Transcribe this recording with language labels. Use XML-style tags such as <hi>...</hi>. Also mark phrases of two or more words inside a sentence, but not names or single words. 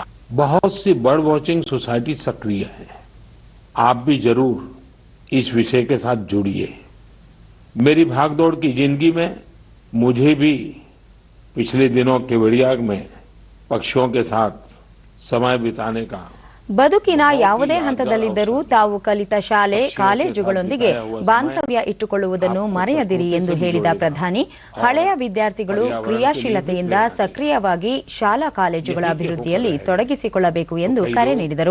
<hi>बहुत सी</hi> <en>bird watching society</en> <hi>सक्रिय है. आप भी जरूर इस विषय के साथ जुड़िए. मेरी भागदौड़ की जिंदगी में मुझे भी पिछले दिनों केवड़िया में पक्षियों के साथ समय बिताने का</hi> <kn>ಬದುಕಿನ ಯಾವುದೇ ಹಂತದಲ್ಲಿದ್ದರೂ ತಾವು ಕಲಿತ ಶಾಲೆ, ಕಾಲೇಜುಗಳೊಂದಿಗೆ ಬಾಂಧವ್ಯ ಇಟ್ಟುಕೊಳ್ಳುವುದನ್ನು ಮರೆಯದಿರಿ ಎಂದು ಹೇಳಿದ ಪ್ರಧಾನಿ, ಹಳೆಯ ವಿದ್ಯಾರ್ಥಿಗಳು ಕ್ರಿಯಾಶೀಲತೆಯಿಂದ ಸಕ್ರಿಯವಾಗಿ ಶಾಲಾ ಕಾಲೇಜುಗಳ ಅಭಿವೃದ್ಧಿಯಲ್ಲಿ ತೊಡಗಿಸಿಕೊಳ್ಳಬೇಕು ಎಂದು ಕರೆ ನೀಡಿದರು.</kn>